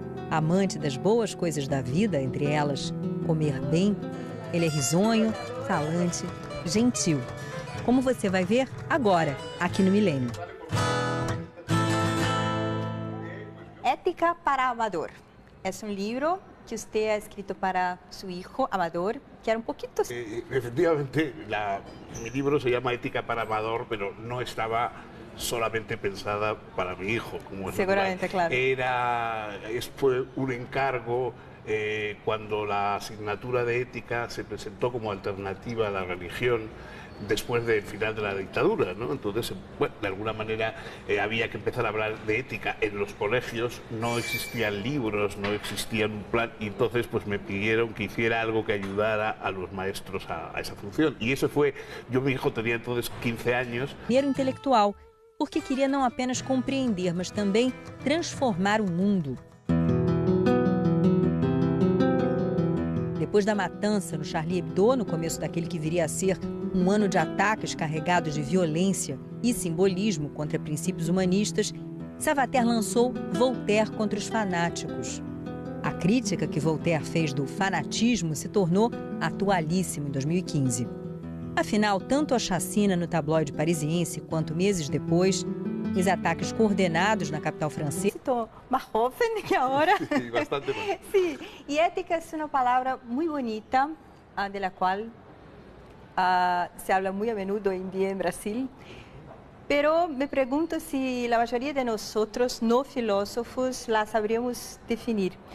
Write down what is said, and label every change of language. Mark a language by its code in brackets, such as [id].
[pt] Amante das boas coisas da vida, entre elas comer bem, ele é risonho, falante, gentil. Como você vai ver agora, aqui no Milênio. Ética para Amador. É um livro que [es] usted ha escrito para su hijo Amador, que era un poquito... Efectivamente, mi libro se llama Ética para Amador, pero no estaba solamente pensada para mi hijo. Como seguramente, claro. Fue un encargo cuando la asignatura de ética se presentó como alternativa a la religión. después del final de la dictadura, ¿no? Entonces, bueno, de alguna manera había que empezar a hablar de ética en los colegios, no existían libros, no existía un plan, y entonces pues me pidieron que hiciera algo que ayudara a los maestros a esa función. Y eso fue, mi hijo tenía entonces 15 años. [pt] Era intelectual, porque queria não apenas compreender, mas também transformar o mundo. Depois da matança no Charlie Hebdo, no começo daquele que viria a ser um ano de ataques carregados de violência e simbolismo contra princípios humanistas, Savater lançou Voltaire contra os fanáticos. A crítica que Voltaire fez do fanatismo se tornou atualíssima em 2015. Afinal, tanto a chacina no tabloide parisiense quanto meses depois, os ataques coordenados na capital francesa. Estou mais jovem que agora. [es] Sí, bastante más. Sí, y ética es una palabra muy bonita, de la cual se habla muy a menudo hoy en día en Brasil. Pero me pregunto si la mayoría de nosotros, no filósofos, la sabríamos definir.